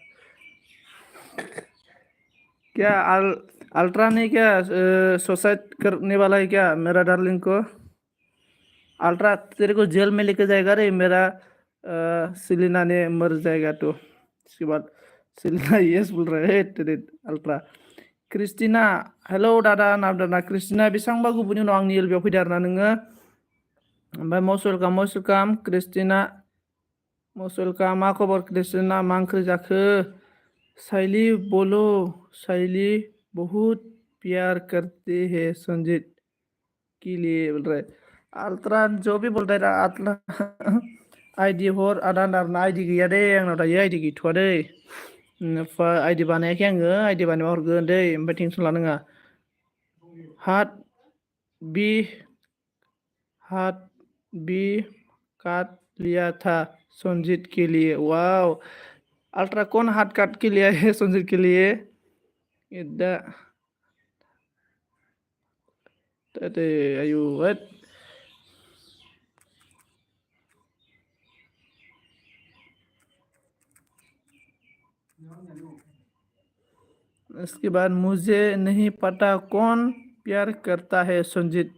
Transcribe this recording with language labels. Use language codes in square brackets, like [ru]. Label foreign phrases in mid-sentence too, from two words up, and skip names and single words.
[hi] क्या अल्ट्रा ने क्या सुसाइड करने वाला है क्या मेरा डार्लिंग को? अल्ट्रा तेरे को जेल में लेके जाएगा रे, मेरा सेलिना ने मर जाएगा तो। इसके बाद सेलिना यस बोल रहा है तेरे अल्ट्रा। [brx] क्रिस्टिना हेलो दादा नाबदाना क्रिस्टिना बेसेबांबा गुबुननि उनाव आंनि एलबियाव फैदो आरोना नोङो। [en] ओमफ्राय most welcome क्रिस्टिना, most welcome. [brx] मा खबर क्रिस्टिना, मा ओंख्रि जाखो? [hi] साइली बोलो, साइली बहुत प्यार करते हैं संजीत के लिए बोल रहे। [brx] अल्ट्रा [hi] जो भी बोल रहा है [brx] अल्ट्रा आईडी हर आदा नारना आईडी गैया दे आंनाव दायो आईडी गैथ'आ दै। आईडी बानायाखै आङो, आईडी बानायबा हरगोन दै, ओमफ्राय टेनसन लानाङा। [hi] हाथ भी काट लिया था संजीत के लिए। वाओ, अल्ट्रा कौन हाथ काट के लिया है संजीत के लिए? इदा आयु इसके बाद मुझे नहीं पता कौन प्यार करता है संजीत।